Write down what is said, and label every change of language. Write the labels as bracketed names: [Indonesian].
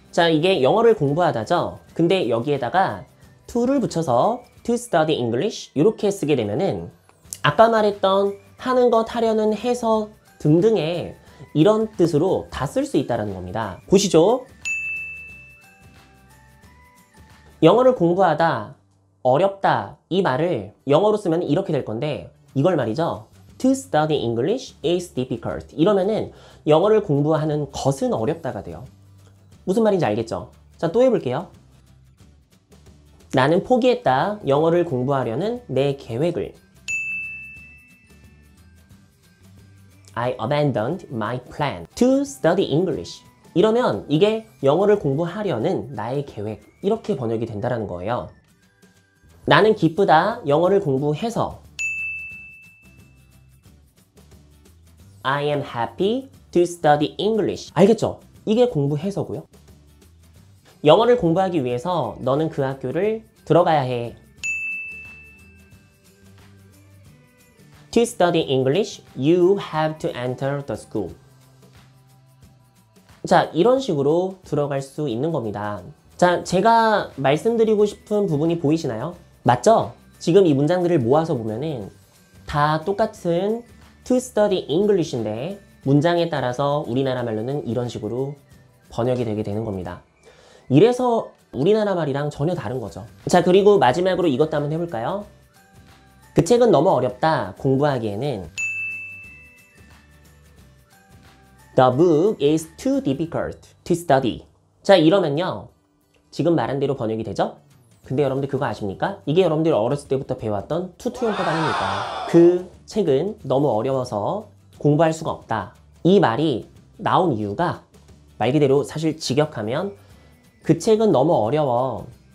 [Korean] 자, 이게 영어를 공부하다죠. 근데 여기에다가 to를 붙여서 [English] to study English [Korean] 이렇게 쓰게 되면은 아까 말했던 하는 것, 하려는, 해서 등등의 이런 뜻으로 다 쓸 수 있다는 겁니다. 보시죠. 영어를 공부하다, 어렵다 이 말을 영어로 쓰면 이렇게 될 건데 이걸 말이죠. [English] To study English is difficult. [Korean] 이러면은 영어를 공부하는 것은 어렵다가 돼요. 무슨 말인지 알겠죠? 자, 또 해볼게요. 나는 포기했다. 영어를 공부하려는 내 계획을. [English] I abandoned my plan to study English. [Korean] 이러면 이게 영어를 공부하려는 나의 계획. 이렇게 번역이 된다는 거예요. 나는 기쁘다. 영어를 공부해서. [English] I am happy to study English. [Korean] 알겠죠? 이게 공부해서고요. 영어를 공부하기 위해서 너는 그 학교를 들어가야 해. [English] To study English, you have to enter the school. [Korean] 자, 이런 식으로 들어갈 수 있는 겁니다. 자, 제가 말씀드리고 싶은 부분이 보이시나요? 맞죠? 지금 이 문장들을 모아서 보면은 다 똑같은 [English] to study English [Korean] 인데 문장에 따라서 우리나라 말로는 이런 식으로 번역이 되게 되는 겁니다. 이래서 우리나라 말이랑 전혀 다른 거죠. 자, 그리고 마지막으로 이것도 한번 해볼까요? 그 책은 너무 어렵다. 공부하기에는 [English] The book is too difficult to study. [Korean] 자, 이러면요. 지금 말한 대로 번역이 되죠? 근데 여러분들 그거 아십니까? 이게 여러분들이 어렸을 때부터 배워왔던 투투용법 아닙니까? 그 책은 너무 어려워서 공부할 수가 없다. 이 말이 나온 이유가 말 그대로 사실 직역하면 그 책은 너무 어려워.